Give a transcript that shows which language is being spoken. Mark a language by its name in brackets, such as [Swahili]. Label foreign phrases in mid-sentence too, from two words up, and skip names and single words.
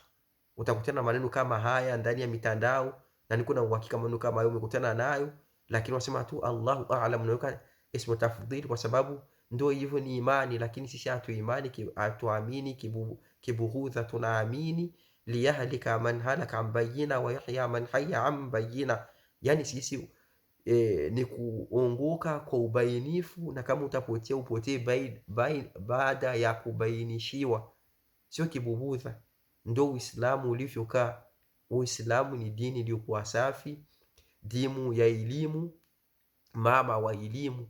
[Swahili] Utakutana na maneno kama haya ndani ya mitandao, na niko na uhakika maneno kama hayo umekutana nayo, lakini wasema tu [Arabic] الله أعلم, [Swahili] unaweka [Arabic] اسم تفضيل [Swahili] kwa sababu ndio hivyo, ni imani. Lakini sisi hatuamini kibughudha, tunaamini [Arabic] ليهلك من هلك عن بينة ويحيى من حي عن بينة. [Swahili] Yani sisi ni kuongoka kwa ubainifu, na kama utapotea upotee baada ya kubainishiwa, sio kibughudha. Ndio Uislamu ulivyokaa. Uislamu ni dini iliyokuwa safi, dimu ya elimu, mama wa elimu.